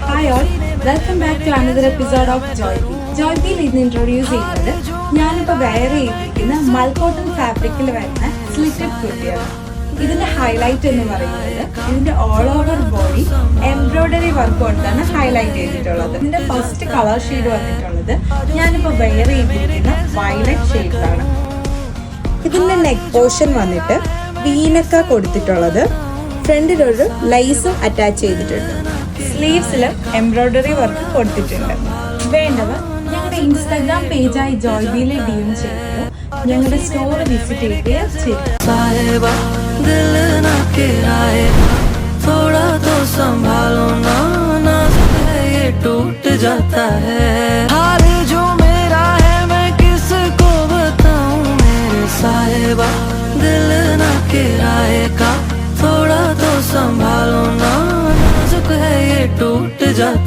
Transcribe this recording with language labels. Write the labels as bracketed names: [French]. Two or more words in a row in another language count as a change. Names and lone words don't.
[English] Hi all, welcome back to another episode of Joypee. [Malayalam] Joypee ഇന്ന് ഇൻട്രൊഡ്യൂസ് ചെയ്യുന്നത് ഞാനിപ്പോൾ വെയർ ചെയ്തിരിക്കുന്ന [English] mulcotton fabric-il [Malayalam] വരുന്ന സ്ലിറ്റഡ് കുർത്തിയാണ്. ഇതിന്റെ ഹൈലൈറ്റ് എന്ന് പറയുന്നത് ഇതിന്റെ [English] all over body embroidery work [Malayalam] കൊണ്ടാണ് ഹൈലൈറ്റ് ചെയ്തിട്ടുള്ളത്. ഇതിന്റെ [English] first colour shade [Malayalam] വന്നിട്ടുള്ളത് ഞാനിപ്പോൾ വെയർ ചെയ്തിരിക്കുന്ന [English] violet shade-ilaanu. [Malayalam] ഇതിന്റെ [English] neck portion [Malayalam] വന്നിട്ട് വീനക്ക കൊടുത്തിട്ടുള്ളത്, ഫ്രണ്ടിലൊരു ലൈസും അറ്റാച്ച് ചെയ്തിട്ടുണ്ട്. സ്ലീവ്സിലും എംബ്രോയിഡറി വർക്ക് കൊടുത്തിട്ടുണ്ട്. വേണ്ടവർ ഞങ്ങളുടെ ഇൻസ്റ്റാഗ്രാം പേജായി ജോയ്ബീയിൽ DM ചെയ്യുകയോ ഞങ്ങളുടെ [English] store visit [Malayalam] ചെയ്യുകയോ ചെയ്യും. [Hindi] टूट जाता है हाल जो मेरा है मैं किसको बताऊं मेरे साहिबा दिल ना किराए का थोड़ा तो संभालो ना नाजुक है ये टूट जाता